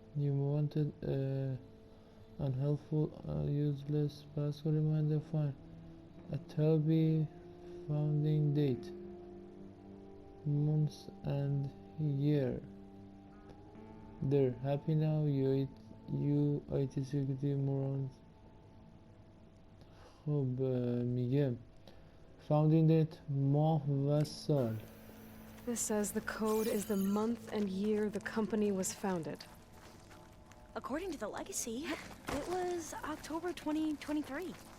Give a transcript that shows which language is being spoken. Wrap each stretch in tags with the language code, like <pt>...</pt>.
<en>You wanted a unhelpful, useless passcode reminder? Fine. A Toby founding date, months and year. They're happy now, you IT security morons.</en> <fa>خب میگه</fa> <en>founding date</en> <fa>ماه و سال.</fa> <en>This says the code is the month and year the company was founded. According to the legacy, it was October 2023.</en>